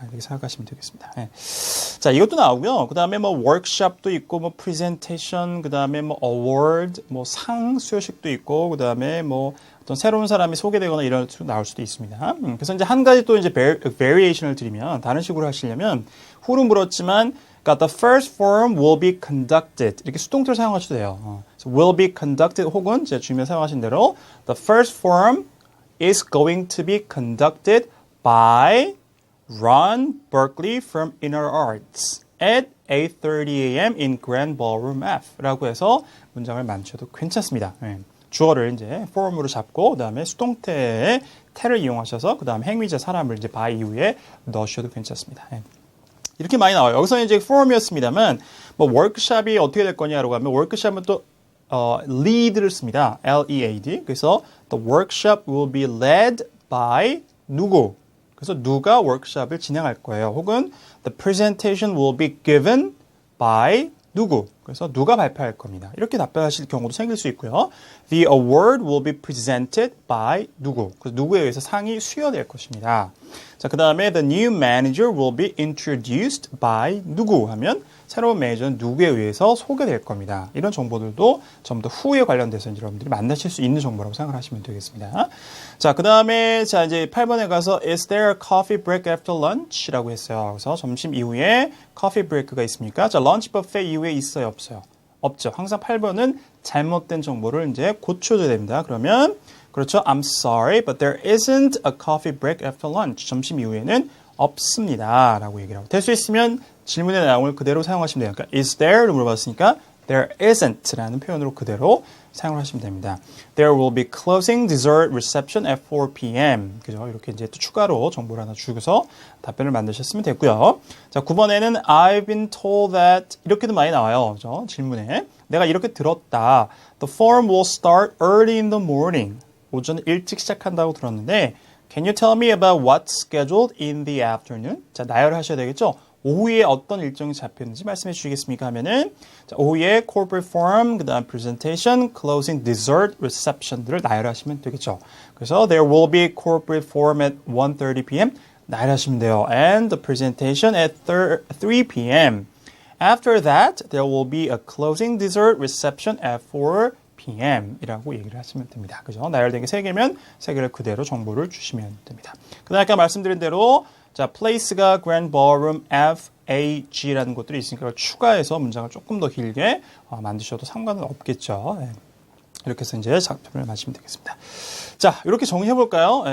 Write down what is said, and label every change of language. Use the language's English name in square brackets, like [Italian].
[Korean] 이렇게 생각하시면 되겠습니다. 네. 자, 이것도 나오고요. 그 다음에 뭐 워크숍도 있고, 뭐 프레젠테이션, 그 다음에 뭐 어워드, 뭐 상 수여식도 있고, 그 다음에 뭐 어떤 새로운 사람이 소개되거나 이런 식으로 나올 수도 있습니다. 그래서 이제 한 가지 또 이제 variation을 드리면 다른 식으로 하시려면 후로 물었지만 그러니까 [English] the first forum will be conducted [Korean] 이렇게 수동태를 사용하셔도 돼요. [English] So will be conducted [Korean] 혹은 제 주임에 사용하신 대로 [English] the first forum is going to be conducted by Ron Berkeley from Inner Arts at 8:30 a.m. [Korean] in Grand Ballroom F라고 해서 문장을 만드셔도 괜찮습니다. 주어를 이제 forum으로 잡고 그다음에 수동태의 te를 이용하셔서 그다음 행위자 사람을 이제 by 이후에 넣으셔도 괜찮습니다. 이렇게 많이 나와요. 여기서 이제 forum이었습니다만 뭐 워크숍이 어떻게 될 거냐라고 하면 워크숍은 또 lead를 씁니다. [English] L-E-A-D. 그래서 the workshop will be led by 누구? [Korean] 그래서 누가 워크숍을 진행할 거예요. 혹은 [English] the presentation will be given by [Korean] 누구? 그래서 누가 발표할 겁니다. 이렇게 답변하실 경우도 생길 수 있고요. [English] The award will be presented by 누구. [Korean] 그래서 누구에 의해서 상이 수여될 것입니다. 자, 그 다음에 [English] the new manager will be introduced by [Korean] 누구 하면 새로운 매니저는 누구에 의해서 소개될 겁니다. 이런 정보들도 전부 다 후에 관련돼서 여러분들이 만나실 수 있는 정보라고 생각을 하시면 되겠습니다. 자, 그 다음에 자 이제 8번에 가서 [English] Is there a coffee break after lunch? [Korean] 라고 했어요. 그래서 점심 이후에 커피 브레이크가 있습니까? 자, 런치 버페 이후에 있어요, 없어요? 없죠. 항상 8번은 잘못된 정보를 이제 고쳐줘야 됩니다. 그러면 그렇죠. [English] I'm sorry, but there isn't a coffee break after lunch. [Korean] 점심 이후에는 없습니다. 라고 얘기를 하고. 될 수 있으면 질문의 내용을 그대로 사용하시면 돼요. 그러니까 [English] is there [Korean] 를 물어봤으니까 [English] there isn't [Korean] 라는 표현으로 그대로 사용을 하시면 됩니다. [English] There will be closing dessert reception at 4 p.m. [Korean] 그죠? 이렇게 이제 또 추가로 정보를 하나 주고서 답변을 만드셨으면 됐고요. 자, 9번에는 [English] I've been told that [Korean] 이렇게도 많이 나와요. 그죠? 질문에. 내가 이렇게 들었다. [English] The forum will start early in the morning. [Korean] 오전 일찍 시작한다고 들었는데 [English] Can you tell me about what's scheduled in the afternoon? [Korean] 자, 나열을 하셔야 되겠죠? 오후에 어떤 일정이 잡혔는지 말씀해 주시겠습니까? 하면은 자, 오후에 corporate forum, 그 다음 presentation, closing dessert reception들을 나열하시면 되겠죠. 그래서 [English] there will be corporate forum at 1:30 p.m. [Korean] 나열하시면 돼요. [English] And the presentation at 3 p.m. After that, there will be a closing dessert reception at 4 p.m. [Korean] 이라고 얘기를 하시면 됩니다. 그죠? 나열된 게 3개면 3개를 그대로 정보를 주시면 됩니다. 그 다음에 아까 말씀드린 대로 자, place가 Grand Ballroom FAG라는 것들이 있으니까 그걸 추가해서 문장을 조금 더 길게 만드셔도 상관은 없겠죠. 네. 이렇게 해서 이제 작품을 마치면 되겠습니다. 자, 이렇게 정리해 볼까요?